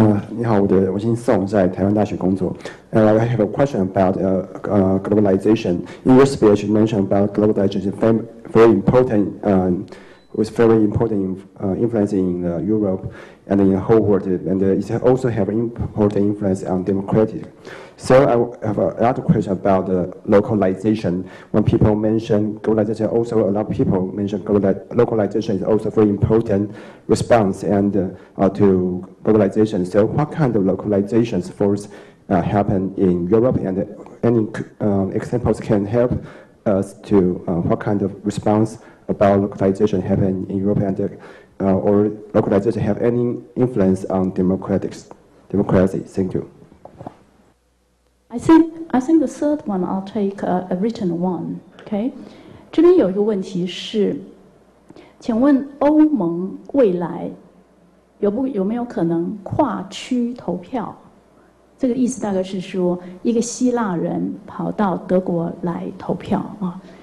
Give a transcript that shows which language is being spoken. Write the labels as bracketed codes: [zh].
[zh] 你好，我姓宋，在台湾大学工作。 [en] I have a question about globalization. In your speech, you mentioned about globalization very important. Was very important influence in Europe and in the whole world, and it also have important influence on democracy. So I have another question about localization. When people mention globalization, also a lot of people mention localization is also very important response and to globalization. So what kind of localizations force happen in Europe, and any examples can help us to what kind of response about localization happen in Europe, and or localization have any influence on democracy? Thank you. I think the third one I'll take a written one. [zh] Okay， 这边有一个问题是，请问欧盟未来有没有可能跨区投票？这个意思大概是说，一个希腊人跑到德国来投票啊。